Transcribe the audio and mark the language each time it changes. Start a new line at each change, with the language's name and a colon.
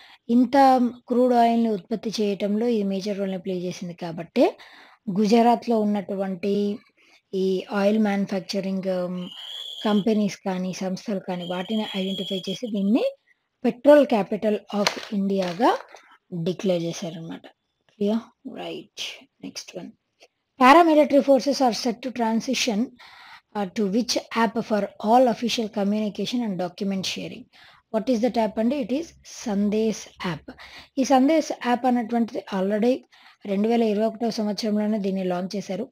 Telugu: ఇంత క్రూడ్ ఆయిల్‌ని ఉత్పత్తి చేయటంలో ఇది మేజర్ రోల్‌ని ప్లే చేసింది కాబట్టే, గుజరాత్‌లో ఉన్నటువంటి ఈ ఆయిల్ మ్యానుఫ్యాక్చరింగ్ కంపెనీస్ కానీ, సంస్థలు కానీ వాటిని ఐడెంటిఫై చేసి దీన్ని పెట్రోల్ క్యాపిటల్ ఆఫ్ ఇండియాగా డిక్లేర్ చేశారనమాట.
English: Clear? Right. Next one. Paramilitary forces are set to transition to which app for all official communication and document sharing? What is that app అండి? It is Sandesh app.
Telugu: ఈ Sandesh app అన్నటువంటిది already 2021 సంవత్సరంలోనే దీన్ని launch చేశారు.